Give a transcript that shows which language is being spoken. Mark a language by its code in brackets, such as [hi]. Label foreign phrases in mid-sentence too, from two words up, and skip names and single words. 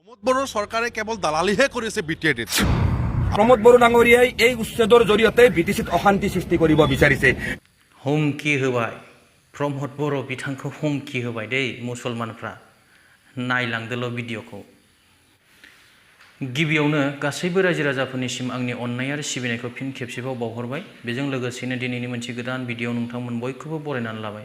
[as] প্ৰমোদ বড়োৰ চৰকাৰে কেৱল দালালিহে কৰিছে বিটিএডিত। প্ৰমোদ বড়ো ডাঙৰীয়াই এই উচ্ছেদৰ জৰিয়তে বিটিচিত অশান্তি সৃষ্টি কৰিব বিচাৰিছে। [brx] হুমকি होबाय प्रमोद बड़ो बिथांखौ हुमकी होबाय दै मुसलमानफ्रा नायलांदोल' भिडिअखौ। गिबियावनो गासैबो रायजो राजाफोरनिसिम आंनि अननाय आरो सिबिनायखौ फिन खेबसेबाव बावहरबाय। बेजों लोगोसेनो दिनैनि मोनसे गोदान भिडिअ नोंथांमोन बयखौबो बरायनानै लाबाय।